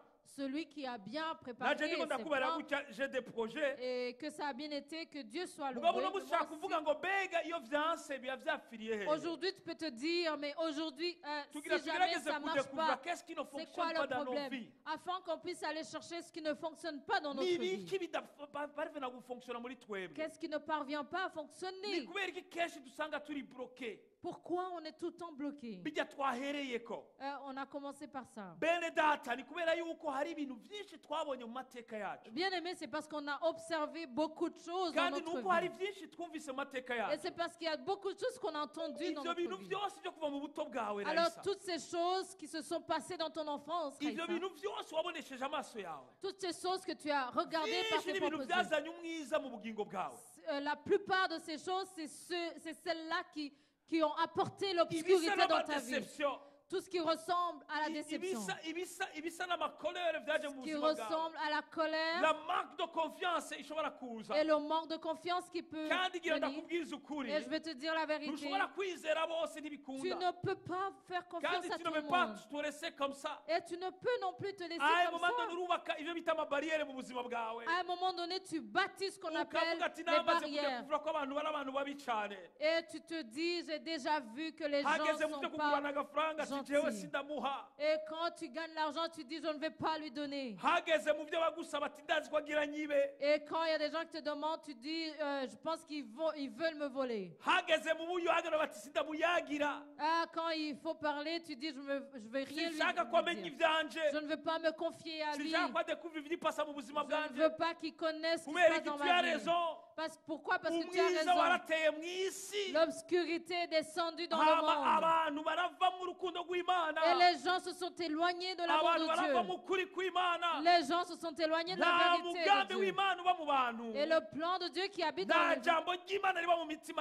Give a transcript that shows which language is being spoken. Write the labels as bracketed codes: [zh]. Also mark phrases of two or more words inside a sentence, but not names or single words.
[fr] Celui qui a bien préparé [rn] naje ndiko [fr] ses [rn] ndakubera [fr] plans [rn] gutya [fr] j'ai des projets et que ça a bien été, que Dieu soit loué. [rn] mugabo uno [fr] Mais [rn] munsi [fr] moi [rn] ushaka kuvuga [fr] aussi, [rn] ngo mbega iyo vyanse biba vyapfiriye hehe [fr] aujourd'hui, tu peux te dire, mais aujourd'hui, si [rn] tugira [fr] jamais [rn] tugerageze [fr] ça ne marche [rn] kudekuvura [fr] pas, qu'est-ce qui ne c'est quoi fonctionne le pas dans nos problème? vies Afin qu'on puisse aller chercher ce qui ne fonctionne pas dans notre [rn] ni [fr] vie. [rn] ibiki bidaparvena gufonctiona muri twebwe [fr] Qu'est-ce qui ne parvient pas à [rn] ni [fr] fonctionner? [rn] kubera iki kenshi dusanga turi bloke [fr] Pourquoi on est tout le temps bloqué? [rn] bijya twahereyeko [fr] On a commencé par ça. [rn] bene data ni kubera yuko hari ibintu byinshi twabonye mu mateka yacu [fr] Bien aimé, c'est parce qu'on a observé beaucoup de choses dans [rn] kandi [fr] notre [rn] nuko hari [fr] vie. [rn] byinshi twumvise mu mateka [fr] Et [rn] yacu [fr] c'est parce qu'il y a beaucoup de choses qu'on a entendues dans [rn] ivyo [fr] notre [rn] bintu [fr] vie. [rn] byose byo kuva mu buto bwawe [fr] Alors, Raisa, toutes ces choses qui se sont passées dans ton enfance, [rn] ivyo [fr] Raissa, [rn] bintu byose wabonesheje amaso yawe [fr] toutes ces choses que tu as regardées par [rn] byinshi [fr] tes [rn] ni ibintu [fr] propres yeux, [rn] byazanye umwiza mu bugingo bwawe [fr] la plupart de ces choses, c'est celles-là qui ont apporté [rn] ibisa [fr] l'obscurité dans ta vie. [rn] n'amadeseption [fr] tout ce qui ressemble à la déception, [rn] ibisa n'amakolere byaje mu [fr] qui [rn] buzima bwawe. [fr] ressemble à la colère La manque de confiance [rn] ishobora kuza. [fr] et le manque de confiance qui peut [rn] Kandi gira [fr] venir. [rn] ndakubwiza ukuri. [fr] Et je vais te dire la vérité, [rn] Ntushobora kwizera bose [fr] tu [rn] ntibikunda. [fr] ne peux pas faire confiance [rn] Kandi [fr] à tu tout ne le peux pas monde. te laisser comme ça. Et tu ne peux non plus te laisser [rn] Aye [fr] comme [rn] mu mando [fr] ça. [rn] urubaka ibyo bita amabariyeri mu buzima bwawe. [fr] À un moment donné, tu bâtis ce qu'on appelle [rn] Ukavuga ati [fr] les [rn] namaze kujya [fr] barrières. [rn] kuvuga ko abantu bari abantu babi cyane. [fr] Et tu te dis, j'ai déjà vu que les gens [rn] Hageze [fr] ne [rn] mu [fr] sont [rn] byo [fr] pas [rn] kugurana agafaranga ati jewe [fr] gentils. [rn] sindamuha. [fr] Et quand tu gagnes l'argent, tu dis, je ne vais pas lui donner. [rn] Hageze mu byo bagusaba ati ndazi ko agira nyibe. [fr] Et quand il y a des gens qui te demandent, tu dis, je pense ils veulent me voler. [rn] Hageze mu buyagira bati sindamuyagira. [fr] Ah, quand il faut parler, tu dis, je vais rien [rn] Sinshaka ko amenya [fr] lui dire. [rn] ivyanje. [fr] Je ne veux pas me confier à lui. [rn] Sinshaka ko adekuvira ibipasa mu buzima [fr] Je ne [rn] bwanje. [fr] veux pas qu'il connaisse ce qui se [rn] Kubera [fr] passe [rn] iki [fr] dans tu as ma vie. raison. Pourquoi? Parce que tu as [rn] Umwiza [fr] raison. [rn] warateye mu isi. [fr] L'obscurité est descendue dans le [rn] Hama [fr] monde. [rn] abantu barava mu rukundo rw'Imana. [fr] Et les gens se sont éloignés de l'amour [rn] Abantu barava [fr] de [rn] mu [fr] Dieu. [rn] kuri kw'Imana. [fr] Les gens se sont éloignés de la [rn] Nta [fr] vérité [rn] mugambi [fr] de Dieu. [rn] w'Imana uba mu bantu. [fr] Et le plan de Dieu qui habite dans [rn] Nta [fr] les gens. [rn] jambo ry'Imana riba mu mitima